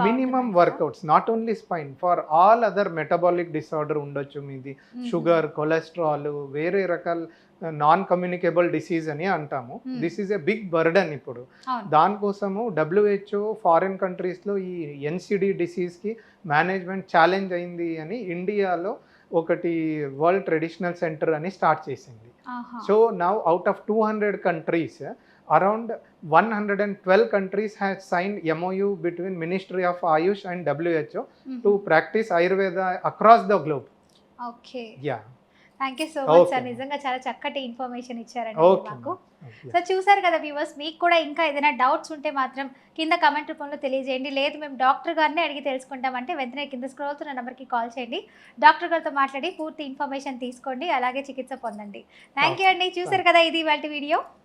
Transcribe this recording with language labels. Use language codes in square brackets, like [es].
[te] Minimum workouts, [en] not only spine, for all other metabolic disorder [te] ఉండొచ్చు మీది, sugar, cholesterol, వేరే రకాల నాన్ కమ్యూనికేబుల్ డిసీజ్ అని అంటాము. [en] This is a big burden. [te] ఇప్పుడు దానికోసము WHO ఫారిన్ కంట్రీస్లో ఈ NCD డిసీజ్కి మేనేజ్మెంట్ ఛాలెంజ్ అయింది అని ఇండియాలో ఒకటి వరల్డ్ ట్రెడిషనల్ సెంటర్ అని స్టార్ట్ చేసింది. [en] So now out of 200 countries, around 112 countries have signed MOU between Ministry of Ayush and WHO to practice Ayurveda across the globe. Okay. Yeah. Thank you so much [te] sir, నిజంగా చాలా చక్కటి information ఇచ్చారండి మాకు. So చూసారు కదా viewers, మీకు కూడా ఇంకా ఏదైనా డౌట్స్ ఉంటే మాత్రం కింద కమెంట్ రూపంలో తెలియజేయండి. లేదు మేము డాక్టర్ గారిని అడిగి తెలుసుకుంటామంటే వెంటనే కింద స్క్రోల్ అవుతున్న నెంబర్కి కాల్ చేయండి, డాక్టర్ గారితో మాట్లాడి పూర్తి ఇన్ఫర్మేషన్ తీసుకోండి, అలాగే చికిత్స పొందండి. థ్యాంక్ యూ అండి. చూసారు కదా, ఇది ఇవాల్టి వీడియో.